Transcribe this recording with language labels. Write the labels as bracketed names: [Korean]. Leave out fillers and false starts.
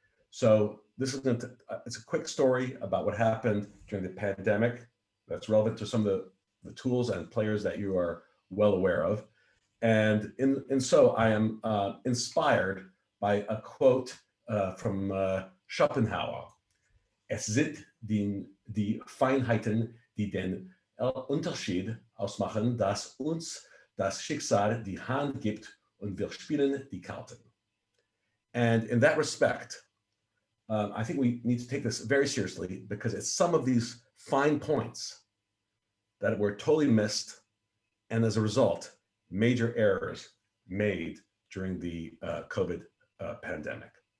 [English] So this is it's a quick story about what happened during the pandemic that's relevant to some of the tools and players that you are well aware of. And so I am inspired by a quote from Schopenhauer. [German] Es sind die Feinheiten, die den Unterschied ausmachen, dass uns das Schicksal die Hand gibt und wir spielen die Karten. [English] And in that respect, I think we need to take this very seriously because it's some of these fine points that were totally missed, and as a result, major errors made during the COVID pandemic.